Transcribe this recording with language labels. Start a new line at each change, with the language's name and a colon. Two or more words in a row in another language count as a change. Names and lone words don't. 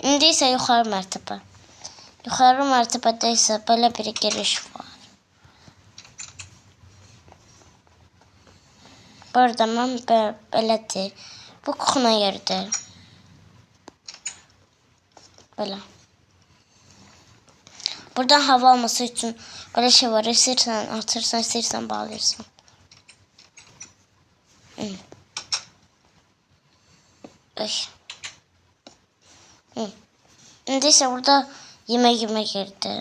Azerbaijani: İndi isə yuxarı mərtəbə. Yuxarı mərtəbədə isə belə bir giriş var. Burada mən belədir. Bu kuxuna yeridir. Belə.
Turkish: Buradan hava alması için böyle şey var. İstersen atırsan, istersen bağlıyorsun. Neyse burada yemek yerdi.